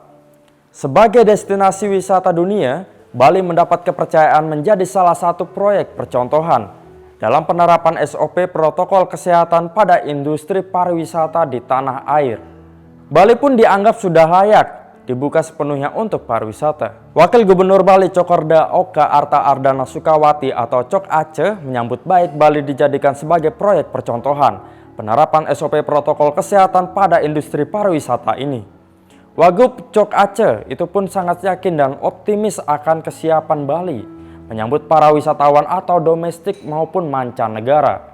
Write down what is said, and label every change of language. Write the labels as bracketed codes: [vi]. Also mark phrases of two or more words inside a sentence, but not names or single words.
[id] Sebagai destinasi wisata dunia, Bali mendapat kepercayaan menjadi salah satu proyek percontohan dalam penerapan SOP protokol kesehatan pada industri pariwisata di tanah air. Bali pun dianggap sudah layak dibuka sepenuhnya untuk pariwisata. Wakil Gubernur Bali Cokorda Oka Arta Ardana Sukawati atau Cok Aceh menyambut baik Bali dijadikan sebagai proyek percontohan penerapan SOP protokol kesehatan pada industri pariwisata ini. Wagub Cok Aceh itu pun sangat yakin dan optimis akan kesiapan Bali menyambut para wisatawan atau domestik maupun mancanegara.